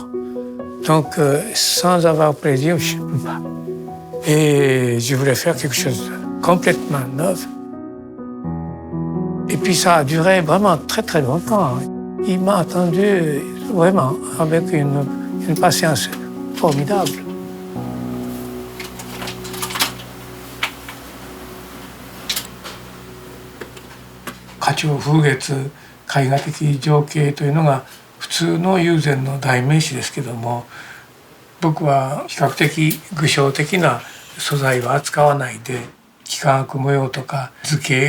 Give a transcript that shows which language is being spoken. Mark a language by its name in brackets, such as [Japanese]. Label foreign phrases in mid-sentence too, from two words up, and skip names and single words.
[French] Donc, sans avoir plaisir, je ne peux pas. Et je voulais faire quelque chose de complètement neuf. Et puis ça a duré vraiment très très longtemps. Il m'a attendu vraiment avec une patience formidable. [Japanese] 花鳥風月絵画的情景というのが普通の友禅の代名詞ですけども、僕は比較的具象的な素材は扱わないで幾何学模様とか図形